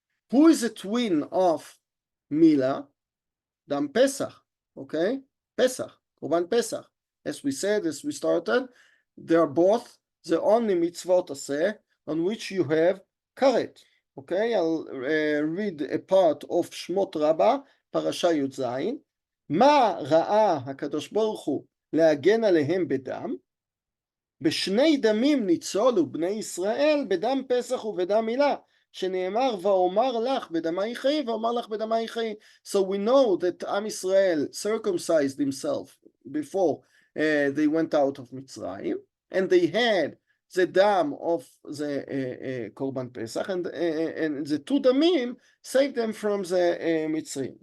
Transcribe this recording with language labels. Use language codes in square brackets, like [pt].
[en] Who is a twin of Milah? Dam Pesach, okay? Pesach, Korban Pesach. As we said, as we started, they are both the only mitzvot aseh on which you have karet. Okay, I'll read a part of Shmot Rabbah, Parasha Yud Zayin. [he] מה ראה הקדוש ברוך הוא להגן עליהם בדם? בשני דמים ניצולו בני ישראל, בדם פסח ובדם מילה, שנאמר ואומר לך בדמי חיי ואומר לך בדמי חיי. [en] So we know that Am Yisrael circumcised himself before they went out of Mitzrayim, and they had the dam of the Korban Pesach, and the two damim saved them from the Mitzrayim.